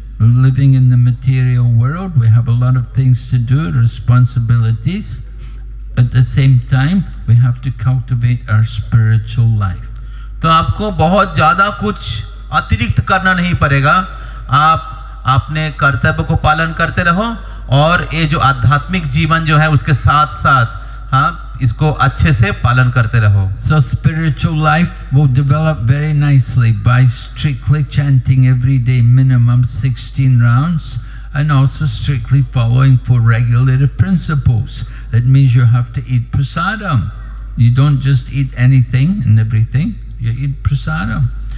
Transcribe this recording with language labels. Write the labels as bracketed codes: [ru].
[en] We're living in the material world. We have a lot of things to do, responsibilities. At the same time, we have to cultivate our spiritual life. [hi] तो आपको बहुत ज़्यादा कुछ अतिरिक्त करना नहीं पड़ेगा, आप अपने कर्तव्य को पालन करते रहो और ये जो आध्यात्मिक जीवन जो है उसके साथ साथ इसको अच्छे से पालन करते रहो। [en] So spiritual life will develop very nicely by strictly chanting every day minimum 16 rounds and also strictly following 4 regulative principles. That means you have to eat prasadam. You don't just eat anything and everything, you eat prasadam.